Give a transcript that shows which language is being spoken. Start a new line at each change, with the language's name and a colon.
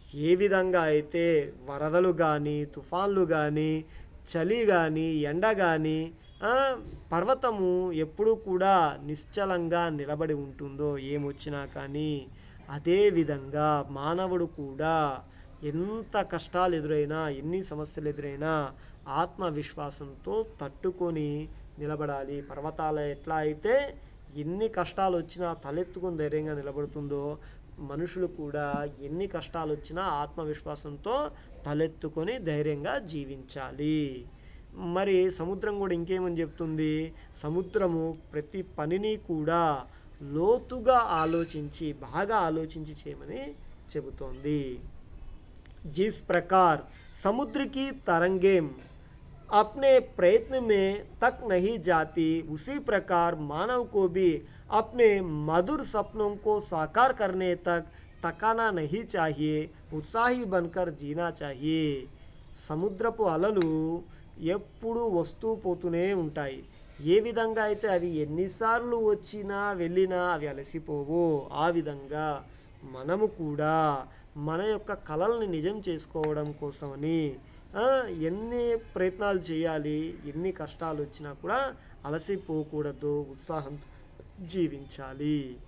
Telugu: ఏ విధంగా అయితే వరదలు కానీ తుఫాన్లు కానీ చలి కానీ ఎండ కానీ పర్వతము ఎప్పుడూ కూడా నిశ్చలంగా నిలబడి ఉంటుందో ఏమొచ్చినా కానీ అదేవిధంగా మానవుడు కూడా ఎంత కష్టాలు ఎదురైనా ఎన్ని సమస్యలు ఎదురైనా ఆత్మవిశ్వాసంతో తట్టుకొని నిలబడాలి. పర్వతాలు ఎట్లా అయితే ఎన్ని కష్టాలు వచ్చినా తలెత్తుకుని ధైర్యంగా నిలబడుతుందో, మనుషులు కూడా ఎన్ని కష్టాలు వచ్చినా ఆత్మవిశ్వాసంతో తలెత్తుకొని ధైర్యంగా జీవించాలి. మరి సముద్రం కూడా ఇంకేమని చెప్తుంది? సముద్రము ప్రతి పనిని కూడా లోతుగా ఆలోచించి, బాగా ఆలోచించి చేయమని చెబుతోంది.
Hindi: जिस प्रकार समुद्र की तरंगें अपने प्रयत्न में तक नहीं जाती, उसी प्रकार मानव को भी अपने मधुर सपनों को साकार करने तक तकाना नहीं चाहिए, उत्साही बनकर जीना चाहिए.
Telugu: సముద్రపు అలలు ఎప్పుడు వస్తూ పోతూనే ఉంటాయి. ఏ విధంగా అయితే అవి ఎన్నిసార్లు వచ్చినా వెళ్ళినా అవి అలసిపోవో, ఆ విధంగా మనము కూడా మన యొక్క కలల్ని నిజం చేసుకోవడం కోసమని ఎన్ని ప్రయత్నాలు చేయాలి, ఎన్ని కష్టాలు వచ్చినా కూడా అలసిపోకూడదు, ఉత్సాహంతో జీవించాలి.